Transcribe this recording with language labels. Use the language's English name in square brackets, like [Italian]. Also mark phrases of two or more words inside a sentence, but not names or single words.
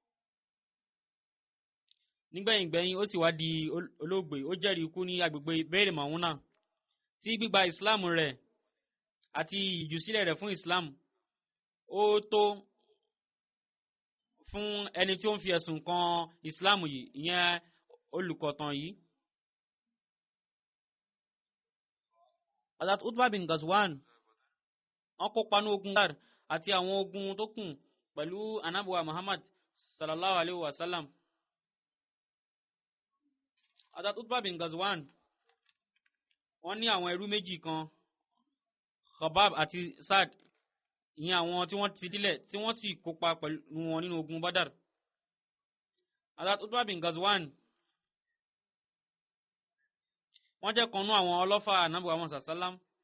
[Yoruba] nígbẹ̀yìngbẹ̀yìn ó sì wá di olóògbé ó jẹ́rìí ikú ní agbègbè Bẹ́ẹ̀rẹ̀ Màúnà tí gbígba Islam rẹ̀ àti ìjùsílẹ̀ rẹ̀ fún Islam ó tó fún ẹni tí ó ń fi ẹ̀sùn kan Islam yìí ìyẹn olùkọ̀tàn yìí. Hazrat Utbah bin Ghazwan wọ́n kópa ní ogun Badr àti àwọn ogun tó kù pẹ̀lú Ànábì wa Muhammad [Arabic] صلى الله عليه وسلم. [Yoruba] Hazrat Utbah bin Ghazwan wọ́n ní àwọn ẹrú méjì kan Khabab àti Sa'd ìyẹn àwọn tí wọ́n ti sílẹ̀ tí wọ́n sì kópa pẹ̀lú wọn nínú ogun Badr. Hazrat Utbah bin Ghazwan wọ́n jẹ́ kan nú àwọn ọlọ́fà Ànábì wa Muhammad sallam.